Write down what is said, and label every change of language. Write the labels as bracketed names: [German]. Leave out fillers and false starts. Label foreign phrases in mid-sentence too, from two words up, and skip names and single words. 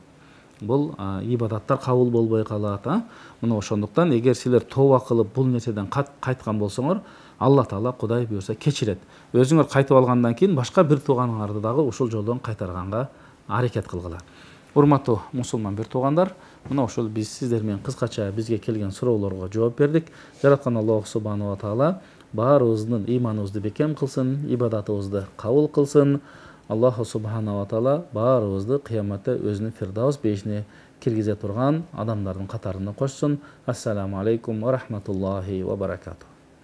[Kyrgyz] Бул ибадаттар кабыл болбой калат. Мына ошондуктан эгер силер тоба кылып бул нерседен кайткан болсоңор, Алла Таала Кудай буйрса кечирет. Өзүңөр кайтып алгандан кийин башка бир тууганыңарды дагы ушул жолдон кайтарганга аракет кылгыла. Урматтуу мусулман бир туугандар, мына ошол биз сиздер менен кыскача бизге келген суроолорго жооп бердик. Жараткан Аллах [Arabic] سبحانه وتعالى [Kyrgyz] баарыбыздын ыйманыбызды бекем кылсын, ибадатыбызды кабыл кылсын. Аллах [Arabic] سبحانه وتعالى [Kyrgyz] баарыбызды кыяматта өзүнүн Фирдаус бейишине киргизе турган адамдардын катарына кошсун. [Arabic] السلام عليكم ورحمة الله وبركاته.